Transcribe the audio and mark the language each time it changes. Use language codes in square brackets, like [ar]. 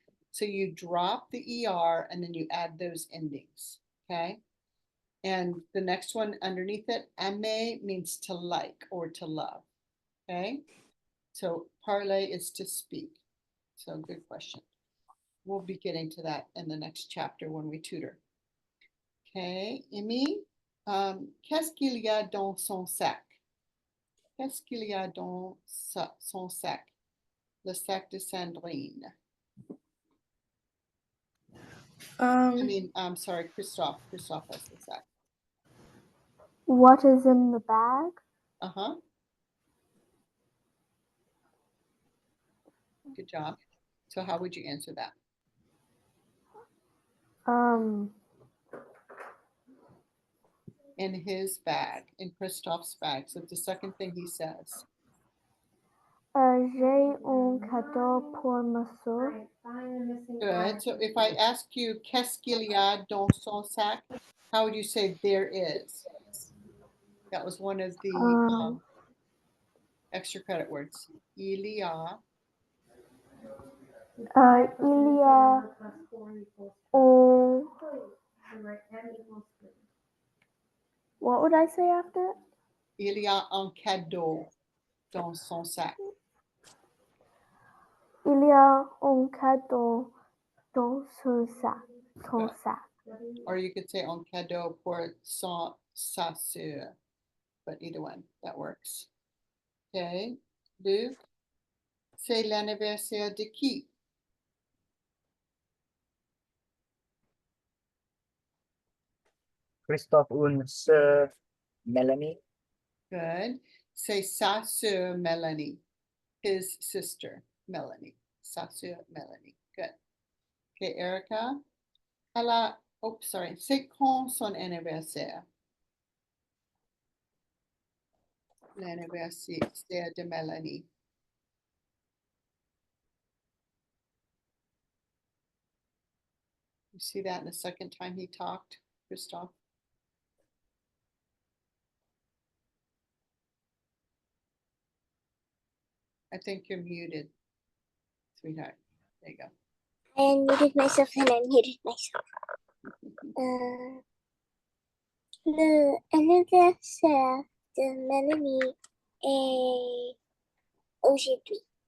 [en] So you drop the ER and then you add those endings, okay? And the next one underneath it, aimer means to like or to love, okay? So parler is to speak. So good question. We'll be getting to that in the next chapter when we tutor. [fr] Okay, Emmy, qu'est-ce qu'il y a dans son sac? Qu'est-ce qu'il y a dans son sac? Le sac de Sandrine. [en] I mean, I'm sorry, Christophe. Christophe has the sac. What is in the bag? Uh-huh. Good job. So how would you answer that? In his bag, in Christophe's bag. So the second thing he says. [fr] J'ai un cadeau pour ma soeur. [en] Good. So if I ask you, [fr] qu'est-ce qu'il y a dans son sac? [en] How would you say there is? That was one of the extra credit words. [fr] Il y a. Il y a un. [en] What would I say after it? [fr] Il y a un cadeau dans son sac. Il y a un cadeau dans son sac. Son sac. [en] Or you could say [fr] un cadeau pour sa sœur. [en] But either one, that works. [fr] Okay, Luke, c'est l'anniversaire de qui? Christophe une sœur Melanie. [en] Good. [fr] C'est sa sœur Melanie, [en] his sister Melanie. [fr] Sa sœur Melanie. [en] Good. Okay, Erica. [fr] C'est quand son anniversaire? L'anniversaire de Melanie. [en] You see that in the second time he talked, Christophe? I think you're muted, sweetheart. There you go. I unmuted myself and I muted myself. [fr] Le anniversaire de Melanie est aujourd'hui.